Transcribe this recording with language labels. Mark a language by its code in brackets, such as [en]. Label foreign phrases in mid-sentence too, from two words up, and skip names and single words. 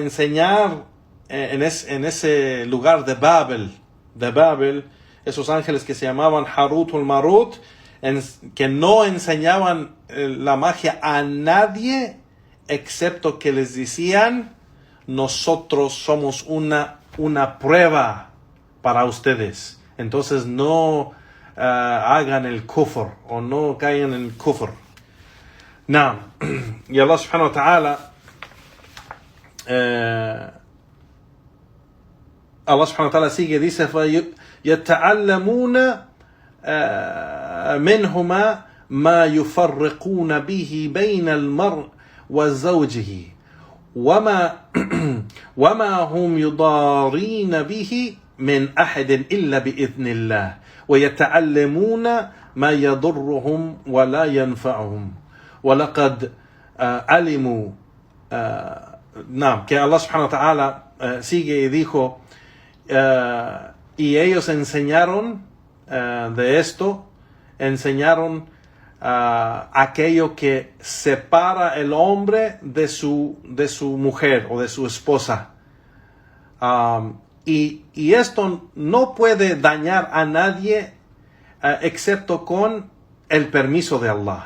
[es] enseñar en ese lugar de Babel, esos ángeles que se llamaban Harut o Marut, que no enseñaban la magia a nadie, excepto que les decían: nosotros somos una prueba para ustedes, entonces no hagan el kufr o no caigan en el kufr. No. Y [ar] الله سبحانه وتعالى الله سبحانه وتعالى [es] sigue, dice: [ar] يَتَعَلَّمُونَ منهما ما يفرقون به بين المرء وزوجه وما هم يضارين به من أحد إلا بإذن الله ويتعلمون ما يضرهم ولا ينفعهم ولقد علموا. [es] Que [ar] الله سبحانه وتعالى [es] sigue y dijo, y ellos enseñaron de esto, enseñaron aquello que separa el hombre de su mujer o de su esposa. Y esto no puede dañar a nadie excepto con el permiso de Allah.